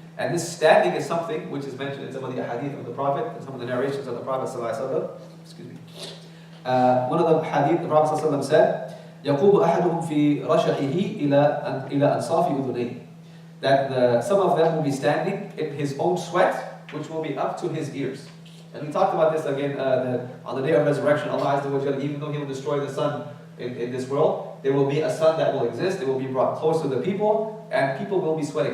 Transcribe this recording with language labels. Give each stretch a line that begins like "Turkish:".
English: And this standing is something which is mentioned in some of the hadith of the Prophet, and some of the narrations of the Prophet ﷺ. Excuse me. One of the hadith, the Prophet ﷺ said,
Arabic: يقوم أحدهم في رشحه إلى أنصاف أذنيه.
English: That some of them will be standing in his own sweat, which will be up to his ears. And we talked about this again, that on the day of resurrection, Allah Azza wa Jalla, even though He will destroy the sun in this world, there will be a sun that will exist, it will be brought close to the people, and people will be sweating.